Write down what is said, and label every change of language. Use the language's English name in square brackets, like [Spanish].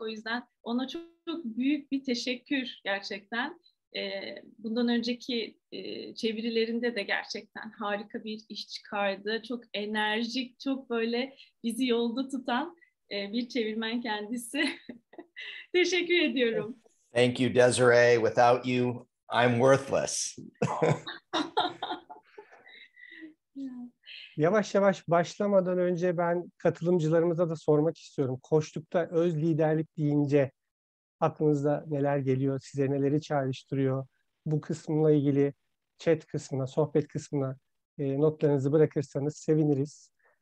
[Turkish] O yüzden ona çok, çok büyük bir teşekkür gerçekten. Bundan önceki çevirilerinde de gerçekten harika bir iş çıkardı. Çok enerjik, çok böyle bizi yolda tutan bir çevirmen kendisi. Teşekkür ediyorum. [English] Thank you, Desiree. Without you, I'm worthless. [Turkish] Yavaş yavaş başlamadan önce ben katılımcılarımıza da sormak istiyorum. Koçlukta öz liderlik deyince aklınızda neler geliyor, size neleri çağrıştırıyor? Bu kısmına ilgili chat kısmına, sohbet kısmına notlarınızı bırakırsanız seviniriz.